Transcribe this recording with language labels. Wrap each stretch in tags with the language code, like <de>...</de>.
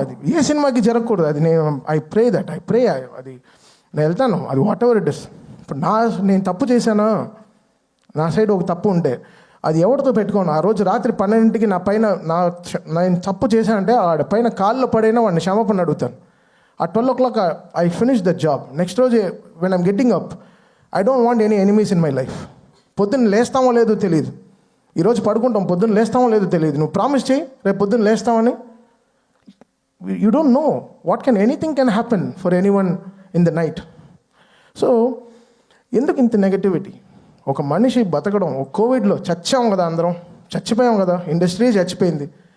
<te>అది ఏ సినిమాకి జరగకూడదు. అది</te> <en>I pray</en> <te>అది నేను వెళ్తాను, అది</te> <en>Whatever it is.</en> <te>ఇప్పుడు నేను తప్పు చేశానా, నా సైడ్ ఒక తప్పు ఉంటే అది ఎవరితో పెట్టుకోను. ఆ రోజు రాత్రి 12కి నా పైన నేను తప్పు చేశానంటే ఆడ పైన కాళ్ళలో పడైనా వాడిని క్షమాపణ అడుగుతాను.</te> <en>ఆ 12 o'clock I finish the job. Next రోజు when I'm getting up, I don't want any enemies in my life.</en> <te>పొద్దున్న లేస్తామో లేదో తెలియదు. ఈరోజు పడుకుంటాం, పొద్దున్న లేస్తామో లేదో తెలియదు. నువ్వు ప్రామిస్ చేయి రేపు పొద్దున్న లేస్తామని.</te> <en>You don't know what anything can happen for anyone in the night.</en> <te>So ఎందుకు ఇంత నెగటివిటీ? ఒక మనిషి బతకడం, ఒక కోవిడ్లో చచ్చాం కదా, అందరం చచ్చిపోయాం కదా, ఇండస్ట్రీ చచ్చిపోయింది.</te>